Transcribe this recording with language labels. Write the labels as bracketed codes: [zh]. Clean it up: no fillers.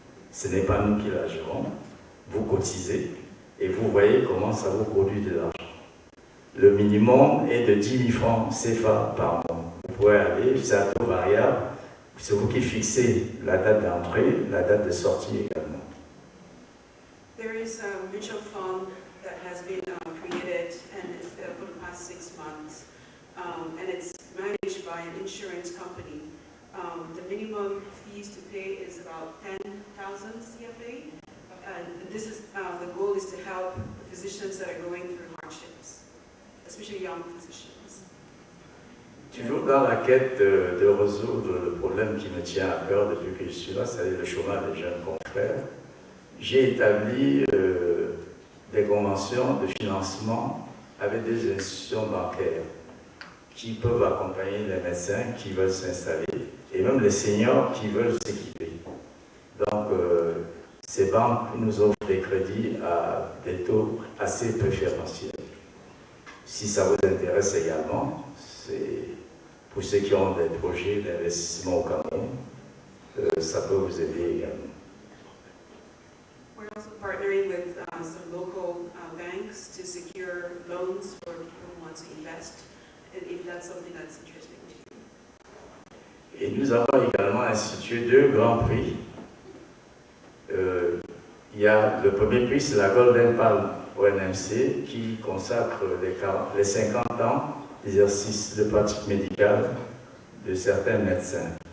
[fr] Ce n'est pas nous qui la gérons. Vous cotisez et vous voyez comment ça vous produit de l'argent. Le minimum est de 10 000 francs CFA par mois. Vous pouvez aller, c'est à taux variable. C'est vous qui fixez la date d'entrée, la date de sortie également. [en] There is a mutual fund that has been created and for the past 6 months, and it's managed by an insurance company. The minimum fees to pay is about 10,000 CFA, and this is the goal is to help physicians that are going through hardships, especially young physicians. [fr] Toujours dans la quête de résoudre le problème qui me tient à cœur depuis que je suis là, c'est-à-dire le chômage des jeunes confrères, j'ai établi des conventions de financement avec des institutions bancaires qui peuvent accompagner les médecins qui veulent s'installer et même les seniors qui veulent s'équiper. Donc, ces banques nous offrent des crédits à des taux assez préférentiels. Si ça vous intéresse également, c'est pour ceux qui ont des projets d'investissement au Cameroun, ça peut vous aider également. [en] We're also partnering with some local banks to secure loans for people who want to invest, if that's something that's interesting to you. [fr] Et nous avons également institué 2 grands prix. Il y a le premier prix, c'est la Golden Palm au NMC, qui consacre les 50 ans d'exercice de pratique médicale de certains médecins.